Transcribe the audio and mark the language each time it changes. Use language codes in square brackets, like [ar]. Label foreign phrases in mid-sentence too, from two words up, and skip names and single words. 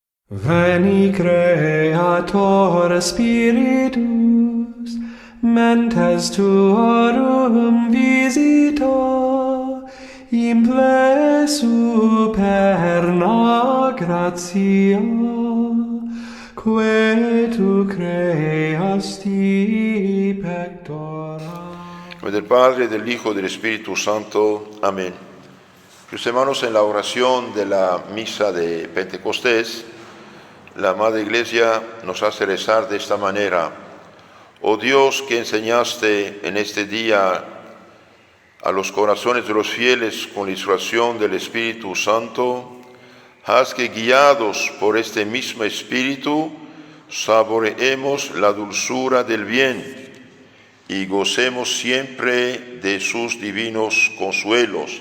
[la] Veni Creator Spiritus, mentes tuorum visita, imple superna gratia, que tu creasti pectora. [es] Del Padre, del Hijo y del Espíritu Santo. Amén. Mis hermanos, en la oración de la misa de Pentecostés, la Madre Iglesia nos hace rezar de esta manera: oh Dios, que enseñaste en este día a los corazones de los fieles con la inspiración del Espíritu Santo, haz que, guiados por este mismo Espíritu, saboreemos la dulzura del bien y gocemos siempre de sus divinos consuelos.